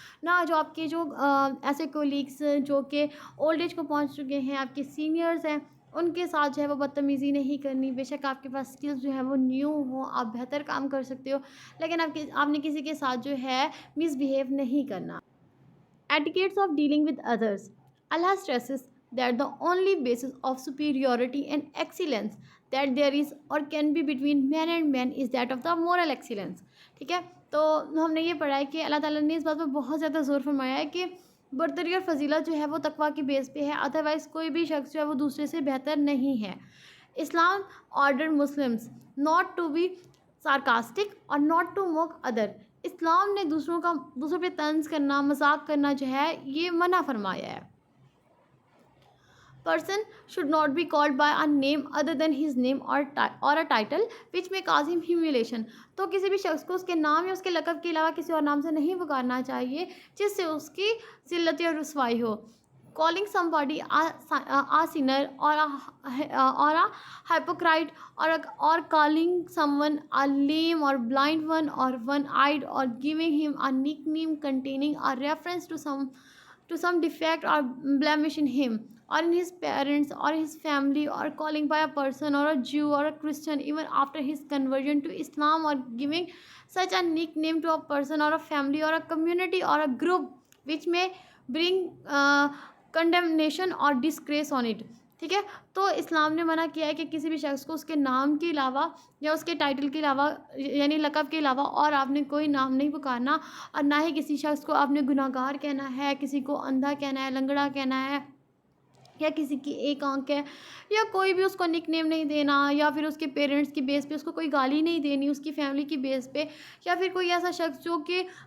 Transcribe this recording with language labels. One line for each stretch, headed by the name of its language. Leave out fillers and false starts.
Urdu: نہ جو آپ کے جو ایسے کولیگس جو کہ اولڈ ایج کو پہنچ چکے ہیں، آپ کے سینئرز ہیں، ان کے ساتھ جو ہے وہ بدتمیزی نہیں کرنی. بے شک آپ کے پاس اسکلس جو ہے وہ نیو ہوں، آپ بہتر کام کر سکتے ہو، لیکن آپ نے کسی کے ساتھ جو ہے مس بیہیو نہیں کرنا.
English: Etiquettes of dealing with others. Allah stresses that the only basis of superiority and excellence that there is or can be between man and man is that of the moral excellence.
Urdu: ٹھیک ہے. تو ہم نے یہ پڑھا ہے کہ اللہ تعالیٰ نے اس بات پر بہت زیادہ زور فرمایا ہے کہ برتری اور فضیلت جو ہے وہ تقویٰ کی بیس پہ ہے، ادروائز کوئی بھی شخص جو ہے وہ دوسرے سے بہتر نہیں ہے.
English: اسلام order Muslims not to be sarcastic اور not to mock other.
Urdu: اسلام نے دوسروں پہ طنز کرنا، مذاق کرنا جو ہے یہ منع فرمایا ہے.
English: Person should not be called by a name other than his name or a title which may cause him humiliation.
Urdu: تو کسی بھی شخص کو اس کے نام یا اس کے لقب کے علاوہ کسی اور نام سے نہیں پکارنا چاہیے جس سے اس کی ذلت یا رسوائی ہو.
English: Calling somebody a sinner or a hypocrite or calling someone a lame or blind one or one-eyed or giving him a nickname containing a reference to some defect or blemish in him or in his parents or his family, or calling by a person or a Jew or a Christian even after his conversion to Islam, or giving such a nickname to a person or a family or a community or a group which may bring condemnation اور disgrace on it.
Urdu: ٹھیک ہے. تو اسلام نے منع کیا ہے کہ کسی بھی شخص کو اس کے نام کے علاوہ یا اس کے ٹائٹل کے علاوہ یعنی لقب کے علاوہ اور آپ نے کوئی نام نہیں پکارنا، اور نہ ہی کسی شخص کو آپ نے گناہ گار کہنا ہے، کسی کو اندھا کہنا ہے، لنگڑا کہنا ہے، یا کسی کی ایک آنکھ ہے، یا کوئی بھی اس کو نک نیم نہیں دینا، یا پھر اس کے پیرنٹس کی بیس پہ اس کو کوئی گالی نہیں دینی، اس کی فیملی کی بیس پہ، یا پھر کوئی ایسا شخص جو کہ